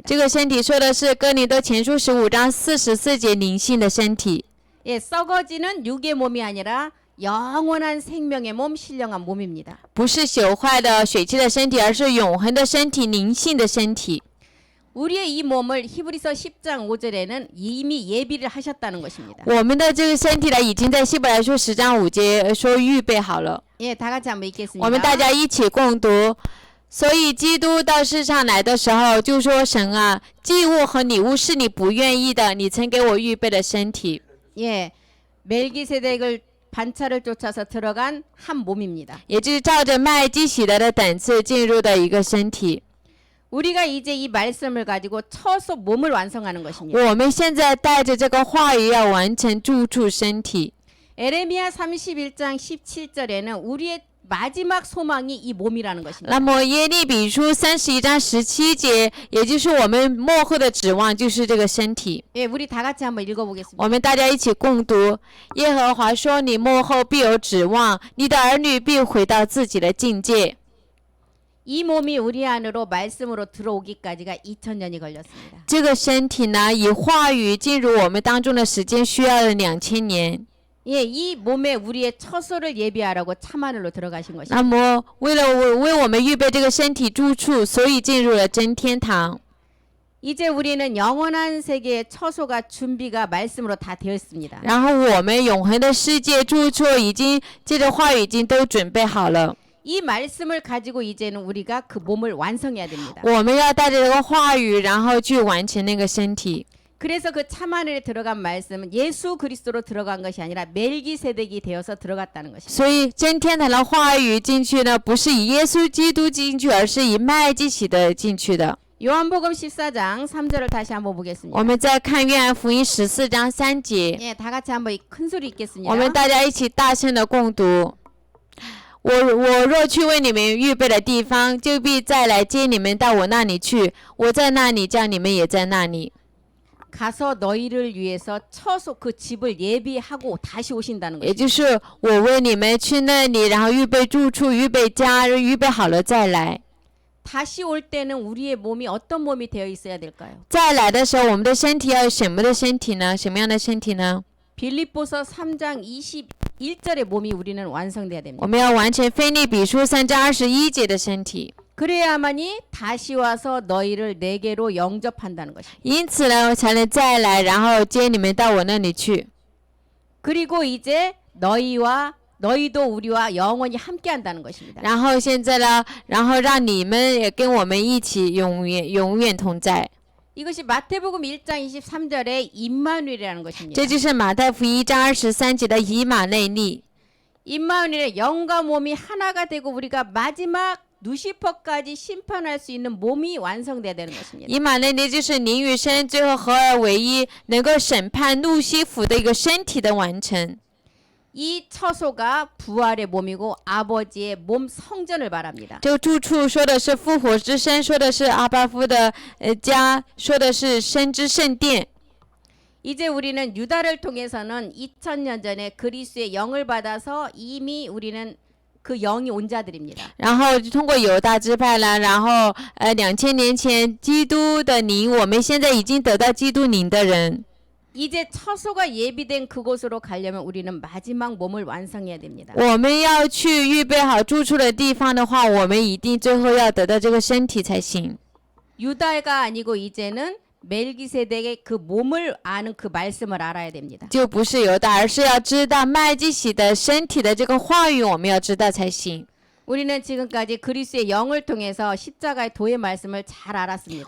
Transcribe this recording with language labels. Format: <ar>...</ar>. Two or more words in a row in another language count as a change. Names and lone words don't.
<zh>这个身体说的是哥林多前书15章44节灵性的身体。</zh> <ko>예, 썩어지는 육의 몸이 아니라 영원한 생명의 몸, 신령한 몸입니다.</ko> <zh>不是朽坏的血气的身体，而是永恒的身体，灵性的身体。</zh> <ko>우리의 이 몸을 히브리서 10장 5절에는 이미 예비를 하셨다는 것입니다.</ko> <zh>我们的这个身体呢，已经在希伯来书10章5节说预备好了。</zh> <ko>예, 다 같이 한번 읽겠습니다.</ko> <zh>我们大家一起共读。所以基督到世上来的时候，就说：“神啊，祭物和礼物是你不愿意的，你曾给我预备的身体。”</zh> <ko>예, 멜기세덱을 반차를 쫓아서 들어간 한 몸입니다.</ko> <zh>也就是照着麦基洗德的等次进入的一个身体。</zh> <ko>우리가 이제 이 말씀을 가지고 처소 몸을 완성하는 것입니다.</ko> <zh>我们现在带着这个话语要完成住处身体。</zh> <ko>에레미야 31장 17절에는 우리의 마지막 소망이 이 몸이라는 것입니다.</ko> <zh>那么耶利米书31章17节，也就是我们末后的指望，就是这个身体。</zh> <ko>예, 우리 다 같이 한번 읽어보겠습니다.</ko> <zh>我们大家一起共读：耶和华说：“你末后必有指望，你的儿女必回到自己的境界。”</zh> <ko>이 몸이 우리 안으로 말씀으로 들어오기까지가 2000년이 걸렸습니다.</ko> <zh>这个身体呢，以话语进入我们当中的时间需要了2000年。</zh> <ko>예, 이 몸에 우리의 처소를 예비하라고 참하늘로 들어가신 것입니다.</ko> <zh>那么，为我们预备这个身体住处，所以进入了真天堂。</zh> <ko>이제 우리는 영원한 세계의 처소가 준비가 말씀으로 다 되었습니다.</ko> <zh>然后，我们永恒的世界住处已经借着话语已经都准备好了。</zh> <ko>이 말씀을 가지고 이제는 우리가 그 몸을 완성해야 됩니다.</ko> <zh>我们要带着这个话语，然后去完成那个身体。</zh> <ko>그래서 그 참하늘에 들어간 말씀은 예수 그리스도로 들어간 것이 아니라 멜기세덱이 되어서 들어갔다는 것입니다.</ko> <zh>所以真天堂的话语进去呢，不是以耶稣基督进去，而是以麦基洗德进去的。</zh> <ko>요한복음 14장 3절을 다시 한번 보겠습니다.</ko> <zh>我们再看约翰福音14章3节，</zh> <ko>예, 다 같이 한번 큰 소리 읽겠습니다.</ko> <zh>我们大家一起大声的共读。我若去为你们预备的地方，就必再来接你们到我那里去。我在那里，叫你们也在那里。</zh> <ko>가서 너희를 위해서 처소 그 집을 예비하고 다시 오신다는</ko> <zh>也</zh> <ko>거죠.</ko> <zh>就是我为你们去那里，然后预备住处、预备家，预备好了再来。</zh> <ko>다시 올 때는 우리의 몸이 어떤 몸이 되어 있어야 될까요?</ko> <zh>再来的时候，我们的身体要有什么的身体呢？什么样的身体呢？</zh> <ko>빌립보서 3장 21절의 몸이 우리는 완성돼야</ko> <zh>我</zh> <ko>됩니다.</ko> <zh>们要完成腓立比书3章21节的身体。</zh> <ko>그래야만이 다시 와서 너희를 내게로 영접한다는 것입니다.</ko> <zh>因此呢，才能再来，然后接你们到我那里去。</zh> <ko>그리고 이제 너희도 우리와 영원히 함께한다는 것입니다.</ko> <zh>然后现在呢，然后让你们也跟我们一起永远同在。</zh> <ko>이것이 마태복음 1장 23절의 임마누엘이라는 것입니다.</ko> <zh>这就是马太福音1章23节的以马内利。</zh> <ko>임마누엘의 영과 몸이 하나가 되고 우리가 마지막 누시퍼까지 심판할 수 있는 몸이 완성돼야 되는 것입니다.</ko> <zh>以马内利就是灵与生最后合而为一，能够审判路西弗的一个身体的完成。</zh> <ko>이 처소가 부활의 몸이고 아버지의 몸 성전을 말합니다.</ko> <zh>这个住处说的是复活之身，说的是阿巴夫的家，说的是生之圣殿。</zh> <ko>이제 우리는 유다를 통해서는 2000년 전에 그리스도의 영을 받아서 이미 우리는 그 영이 온 자들입니다.</ko> <zh>然后通过犹大支派了，然后2000年前基督的灵，我们现在已经得到基督灵的人。</zh> <ko>이제 처소가 예비된 그곳으로 가려면 우리는 마지막 몸을 완성해야 됩니다.</ko> <zh>我们要去预备好住处的地方的话，我们一定最后要得到这个身体才行。</zh> <ko>유다가 아니고 이제는 멜기세덱의 그 몸을 아는 그 말씀을 알아야 됩니다.</ko> <zh>就不是犹大，而是要知道麦基洗的身体的这个话语，我们要知道才行。</zh> <ko>우리는 지금까지 그리스도의 영을 통해서 십자가의 도의 말씀을 잘 알았습니다.</ko>